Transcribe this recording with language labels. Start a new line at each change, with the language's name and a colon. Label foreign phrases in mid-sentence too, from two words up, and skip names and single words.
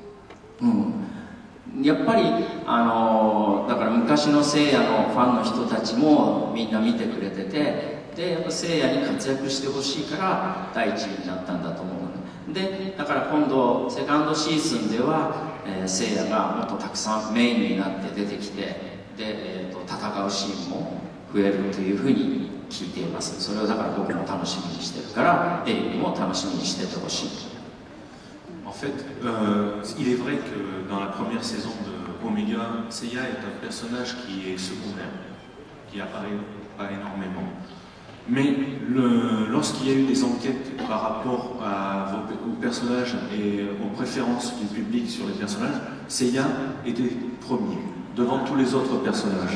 Japanese: やっぱりだから昔の聖夜のファンの人たちもみんな見てくれてて、でやっぱ聖夜に活躍してほしいから第一位になったんだと思うので、だから今度セカンドシーズンでは、聖夜がもっとたくさんメインになって出てきて、で、戦うシーンも増えるというふうに聞いています。それをだから僕も楽しみにしてるから、エリックも楽しみにしててほしい。
French: En fait, il est vrai que dans la première saison de Omega, Seiya est un personnage qui est secondaire, qui apparaît pas énormément. Mais lorsqu'il y a eu des enquêtes par rapport aux personnages et aux préférences du public sur les personnages, Seiya était premier, devant tous les autres personnages.